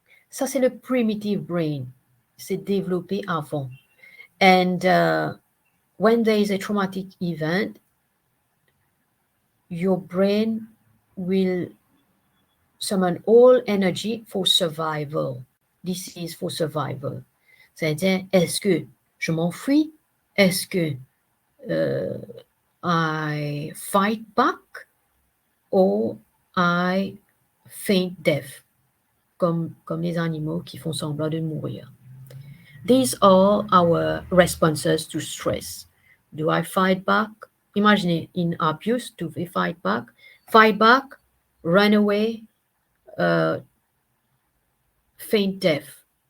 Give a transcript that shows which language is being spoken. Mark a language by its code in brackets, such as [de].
[fr] Ça, c'est le primitive brain. C'est développé avant. [en] And when there is a traumatic event, your brain will summon all energy for survival. This is for survival. [fr] C'est-à-dire, est-ce que je m'enfuis? Est-ce que [en] I fight back? Or I feign death? [fr] Comme les animaux qui font semblant de mourir. [en] These are our responses to stress. Do I fight back? Imagine in abuse, do we fight back? Fight back, run away, feign death.